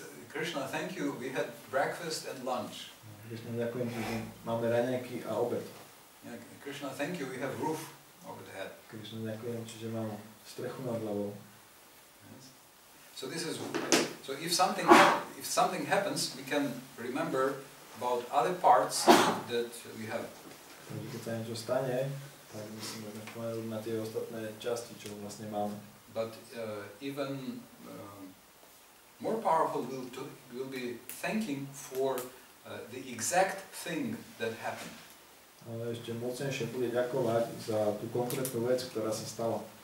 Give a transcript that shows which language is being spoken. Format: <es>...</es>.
<en>Krishna, thank you, we had breakfast and lunch.</en> <sk>Krišna, ďakujem, že máme raňajky a obed.</sk> <en>Yeah, Krishna, thank you, we have roof over the head.</en> <sk>Krišna, ďakujem, čiže mám strechu nad hlavou.</sk> <en>Yes. So this is, so if something happens, we can remember about other parts that we have.</en> <sk>Takže keď sa niečo stane, tak musíme spomenúť na tie ostatné časti, čo vlastne máme.</sk> <en>But even more powerful will be thanking for the exact thing that happened.</en> <sk>Ale ešte mocnejšie bude ďakovať za tú konkrétnu vec, ktorá sa stala.</sk>